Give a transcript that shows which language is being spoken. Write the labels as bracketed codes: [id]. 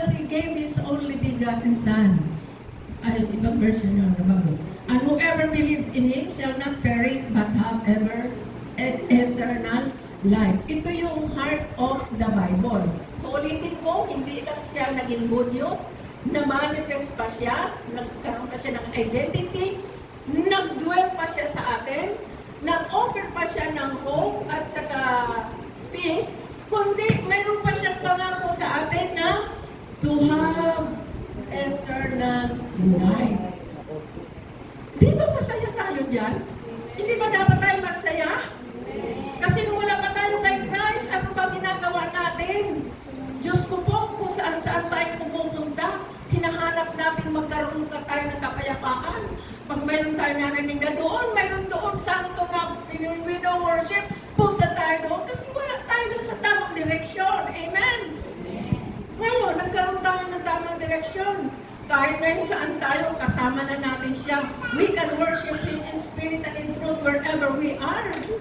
[en] gave His only begotten Son. [tl] Ay, ibang version yun, nabago. [en] And whoever believes in Him shall not perish but have eternal life. [tl] Ito yung [en] heart of the Bible. [tl] So ulitin ko, hindi lang siya naging good news, na-manifest pa siya, nagkaroon pa siya ng identity, nag-dwell pa siya sa atin, nag-offer pa siya ng hope at saka peace, kundi mayroon pa siyang pangako sa atin na [en] to have eternal life. [tl] Di ba masaya tayo dyan? Hindi ba dapat tayo magsaya? Kasi nung wala pa tayo kay Christ, ano ba ginagawa natin? Diyos ko po, kung saan-saan tayo pumupunta, hinahanap natin magkaroon ka tayo ng kapayapaan. Pag mayroon tayo narinig na doon, mayroon doon santo na worship, punta tayo doon kasi wala tayo doon sa tamang direksyon. Amen? Ngayon, nagkaroon tayo ng tamang direksyon. Kahit ngayon saan tayo, kasama na natin siya. [en] We can worship Him in spirit and in truth wherever we are.